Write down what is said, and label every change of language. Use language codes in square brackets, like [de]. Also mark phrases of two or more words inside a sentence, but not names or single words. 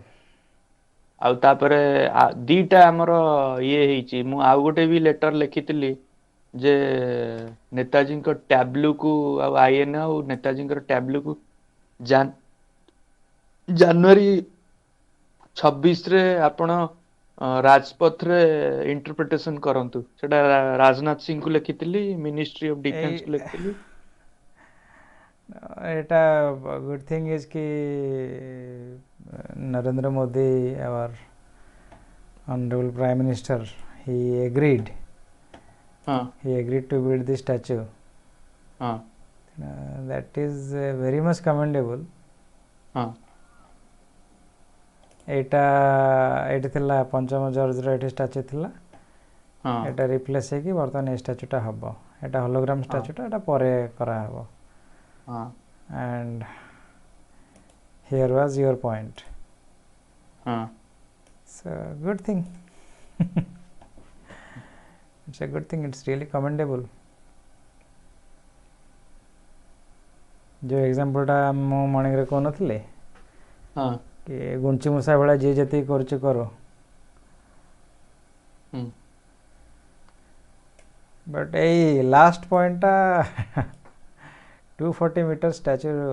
[or] ଆଉ ତାପରେ ଦିଟା ଆମର ଇଏ ହେଇଛି, ମୁଁ ଆଉ ଗୋଟେ ବି ଲେଟର ଲେଖିଥିଲି ଯେ ନେତାଜୀଙ୍କ ଟ୍ୟାବ୍ଲୁକୁ ଆଉ ଆଇଏନଏ ଆଉ ନେତାଜୀଙ୍କର ଟ୍ୟାବ୍ଲୁକୁ ଜାନୁଆରୀ 26ରେ ଆପଣ ରାଜପଥରେ ଇଣ୍ଟରପ୍ରିଟେସନ କରନ୍ତୁ। ସେଟା ରାଜନାଥ ସିଂଙ୍କୁ ଲେଖିଥିଲି, [en] ministry of [or] ଏଇ ଡିଫେନ୍ସକୁ ଲେଖିଥିଲି। [en] ଏଇଟା good thing is କି ନରେନ୍ଦ୍ର ମୋଦି ଆୱାର honorable prime minister, he agreed [or] ହଁ [en] he agreed to build this statue. [or] ହଁ [en] That is very much commendable. [or] ହଁ ଏଇଟା ଏଇଠି ଥିଲା ପଞ୍ଚମ ଜର୍ଜର ଏଇଠି ଷ୍ଟାଚ୍ୟୁ ଥିଲା, ହଁ ଏଇଟା ରିପ୍ଲେସ୍ ହେଇକି ବର୍ତ୍ତମାନ ଏଇ ଷ୍ଟାଚ୍ୟୁଟା ହେବ। ଏଇଟା ହୋଲୋଗ୍ରାମ ହଁ ଷ୍ଟାଚ୍ୟୁଟା, ଏଇଟା ପରେ କରାହେବ। ହଁ [en] and here was your point. [or] ହଁ [en] So good thing. It's a good thing, it's really commendable. [or] ଯେଉଁ ଏକ୍ଜାମ୍ପଲଟା ମୁଁ ମର୍ଣ୍ଣିଂରେ କହୁନଥିଲି ହଁ କି ଗୁଞ୍ଚି ମୂଷା ଭଳିଆ ଯିଏ ଯେତିକି କରୁଛି କରୁ, ହୁଁ ବଟ୍ ଏଇ [en] last point [or] 240 ମିଟର ଷ୍ଟାଚ୍ୟୁ